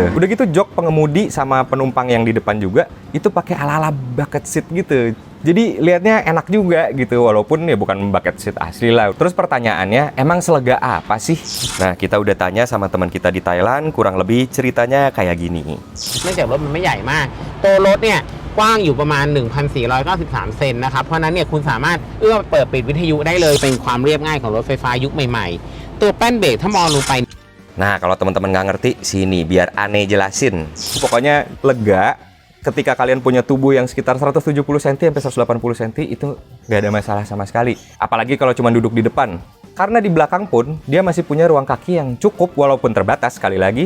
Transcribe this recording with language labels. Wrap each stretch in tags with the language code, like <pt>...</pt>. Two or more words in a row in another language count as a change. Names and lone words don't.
<id>Udah gitu jok pengemudi sama penumpang yang di depan juga itu pakai ala-ala</id> <en>bucket seat</en> <id>gitu. Jadi lihatnya enak juga gitu, walaupun ya bukan</id> <en>bucket seat</en> <id>asli lah. Terus pertanyaannya, emang selega apa sih? Nah, kita udah tanya sama teman kita di Thailand, kurang lebih ceritanya kayak gini.</id> <th>เนื่องจากรถมันไม่ใหญ่มากตัวรถเนี่ยกว้างอยู่ประมาณ 1,493 เซนนะครับเพราะนั้นเนี่ยคุณสามารถเอื้อมเปิดปิดวิทยุได้เลยเป็นความเรียบง่ายของรถไฟฟ้ายุคใหม่ๆตัวแป้นเบรกถ้ามองลงไป</th> <id>Nah, kalau teman-teman nggak ngerti, sini biar aneh jelasin. Pokoknya lega. Ketika kalian punya tubuh yang sekitar 170 cm sampai 180 cm, itu nggak ada masalah sama sekali. Apalagi kalau cuma duduk di depan. Karena di belakang pun, dia masih punya ruang kaki yang cukup, walaupun terbatas sekali lagi.</id>